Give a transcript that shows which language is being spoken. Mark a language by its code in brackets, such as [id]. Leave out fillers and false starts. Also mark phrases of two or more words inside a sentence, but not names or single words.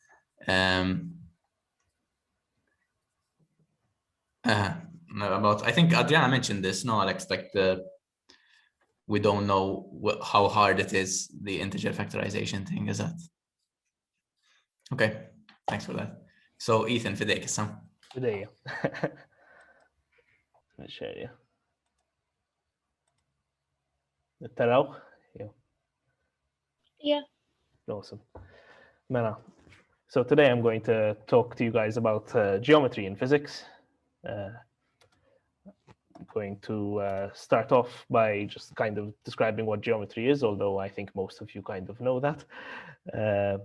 [en] I think Adriana mentioned this. No, Alex, like we don't know how hard it is, the integer factorization thing. Is that? Okay, thanks for that. So, Ethan, [mt] fidejk issa. Fidejja. Xerja. Nittaraw? [en] Yeah. Awesome. Mela. So today I'm going to talk to you guys about geometry in physics. I'm going to start off by just kind of describing what geometry is, although I think most of you kind of know that.